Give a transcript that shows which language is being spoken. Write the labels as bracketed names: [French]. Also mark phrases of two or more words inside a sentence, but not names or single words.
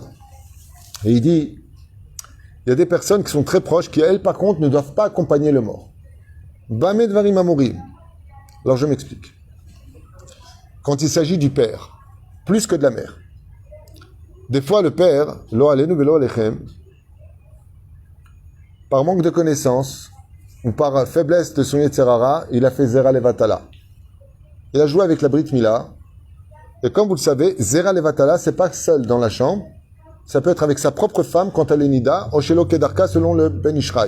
[French] Et il dit, il y a des personnes qui sont très proches, qui elles, par contre, ne doivent pas accompagner le mort. [Hebrew] במה דברים אמורים. [French] Alors je m'explique. Quand il s'agit du père, plus que de la mère. Des fois, le père, [Hebrew] לא עלינו ולא עליכם, [French] par manque de connaissances, ou par faiblesse de son Yetzerara, il a fait [Hebrew] זרע לבטלה. [French] Il a joué avec la [Hebrew] ברית מילה. [French] Et comme vous le savez, [Hebrew] זרע לבטלה, [French] c'est pas seul dans la chambre. Ça peut être avec sa propre femme quand elle est Nida, [Hebrew] או שלא כדרכה, [French] selon le Ben Ishraï.